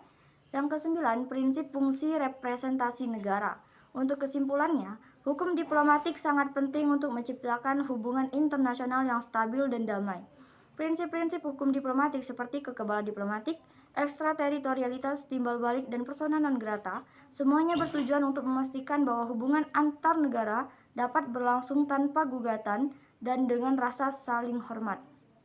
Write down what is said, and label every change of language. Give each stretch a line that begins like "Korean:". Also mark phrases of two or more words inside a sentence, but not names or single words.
Indonesian: Yang kesembilan, prinsip fungsi representasi negara. Untuk kesimpulannya, hukum diplomatik sangat penting untuk menciptakan hubungan internasional yang stabil dan damai. Prinsip-prinsip hukum diplomatik seperti kekebalan diplomatik, ekstrateritorialitas, timbal balik, dan
Latin: persona non grata,
Indonesian: semuanya bertujuan untuk memastikan bahwa hubungan antar negara dapat berlangsung tanpa gugatan dan dengan rasa saling hormat.